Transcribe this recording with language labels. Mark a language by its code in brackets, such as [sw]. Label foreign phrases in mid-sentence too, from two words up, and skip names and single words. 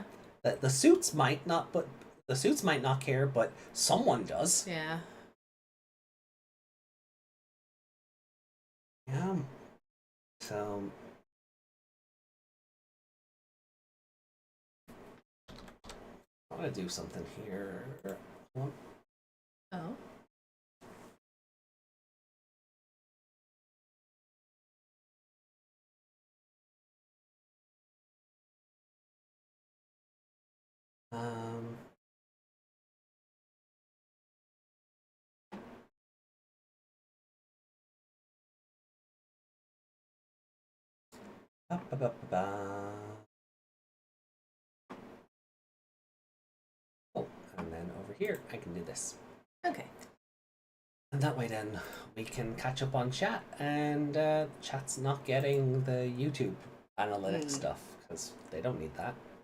[en] That the suits might not, but the suits might not care, but someone does. Yeah. Yeah. So. I want to do something here. Oh. Um. Ba-ba-ba-ba-ba. Oh, and then over here, I can do this. Okay. And that way then, we can catch up on chat, and chat's not getting the YouTube analytics stuff, because they don't need that.